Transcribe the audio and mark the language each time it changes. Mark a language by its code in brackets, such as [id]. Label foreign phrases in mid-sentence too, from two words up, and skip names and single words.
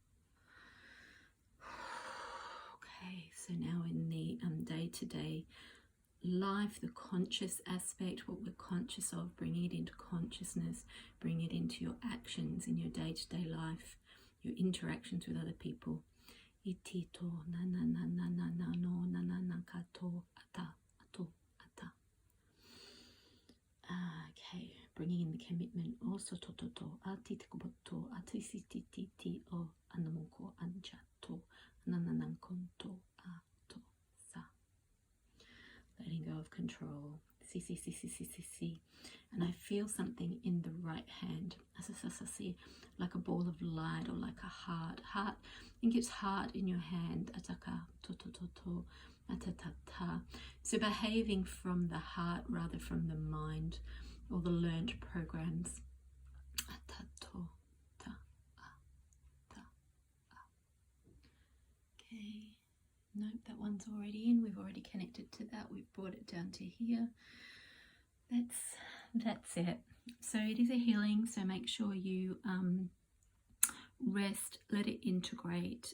[en] Okay, so now in the day-to-day life, the conscious aspect, what we're conscious of, bringing it into consciousness, bring it into your actions in your day-to-day life, your interactions with other people. iti to na na na na na na no na na na ka to ata ato ata. Okay, bringing in the commitment. Also to ati te koboto ati si ti ti ti o anamoko anja to nananang konto ato sa. Letting go of control. See. And I feel something in the right hand. See, like a ball of light or like a heart. I think it's heart in your hand. Ataka to atatata. So behaving from the heart rather from the mind or the learned programs. Atato ta ta. Okay. Nope, that one's already in. We've already connected to that. We've brought it down to here. That's it. So it is a healing. So make sure you rest, let it integrate.